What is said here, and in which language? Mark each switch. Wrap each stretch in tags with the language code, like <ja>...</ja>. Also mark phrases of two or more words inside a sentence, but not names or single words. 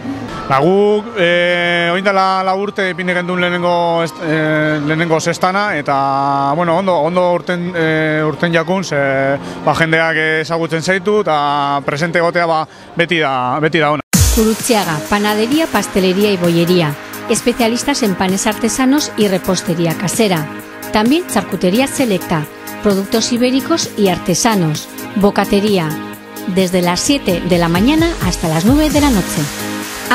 <eu>Guk oindala 4 urte ipini gendun lehenengo zestana, eta ondo urten jakun, jendeak ezagutzen zaitu, eta presente egotea beti da ona.</eu> <es>Gurutzeaga, panadería, pastelería y bollería. Especialistas en panes artesanos y repostería casera. También charcutería selecta, productos ibéricos y artesanos. Bocatería. Desde las 7 de la mañana hasta las 9 de la noche.</es>